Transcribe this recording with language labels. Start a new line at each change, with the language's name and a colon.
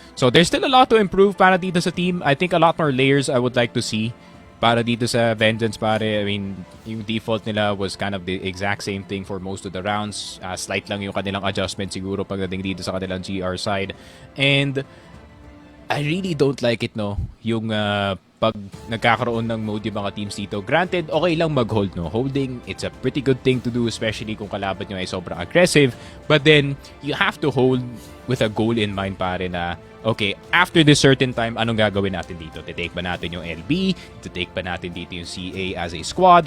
English: So there's still a lot to improve
Filipino: para dito sa team.
English: I think a lot more layers I would like to see
Filipino: para dito sa Vengeance, pare.
English: I mean,
Filipino: yung default nila
English: was kind of the exact same thing for most of the rounds.
Filipino: Slight lang yung kanilang adjustment siguro pagdating dito sa kanilang GR side.
English: And I really don't like it, no?
Filipino: Yung pag nagkakaroon ng mode yung mga teams dito. Granted, okay lang mag-hold, no?
English: Holding, it's a pretty good thing to do, especially
Filipino: kung kalaban nyo ay sobrang aggressive.
English: But then, you have to hold with a goal in mind, pare, na okay, after this certain time,
Filipino: anong gagawin natin dito? Titake ba natin yung LB? Titake ba natin dito yung CA as a squad?